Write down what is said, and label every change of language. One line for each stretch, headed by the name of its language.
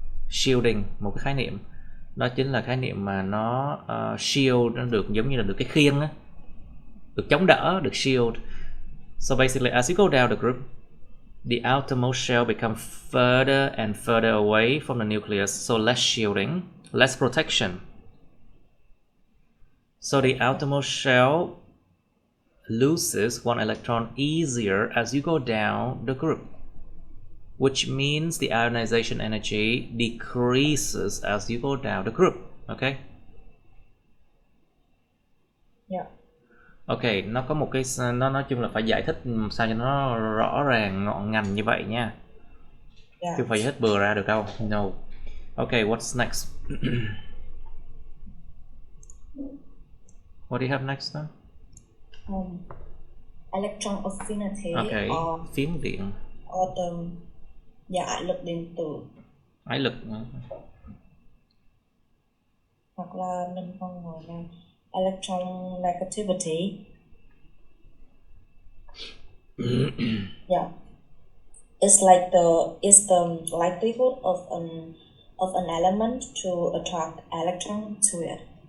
Vietnamese: Shielding, một cái khái niệm, đó chính là khái niệm mà nó shield, nó được giống như là được cái khiên á, được chống đỡ, được shield.
English: So basically, as you go down the group, the outermost shell becomes further and further away from the nucleus, so less shielding, less protection. So the outermost shell loses one electron easier as you go down the group, which means the ionization energy decreases as you go down the group. Okay? Yeah.
Vietnamese: Okay, nó có một cái, nó nói chung là phải giải thích sao cho nó rõ ràng ngọn ngành như vậy nha. Chứ không phải hết bừa ra được đâu.
English: No. Okay, what's next? What do you have next then? Electron affinity.
Vietnamese: Okay, phím điện.
English: Or the
Vietnamese: ái lực điện tử. Ái lực. Hoặc là mình còn gọi là electron negativity.
English: Yeah, it's the likelihood of an element to attract electron to it.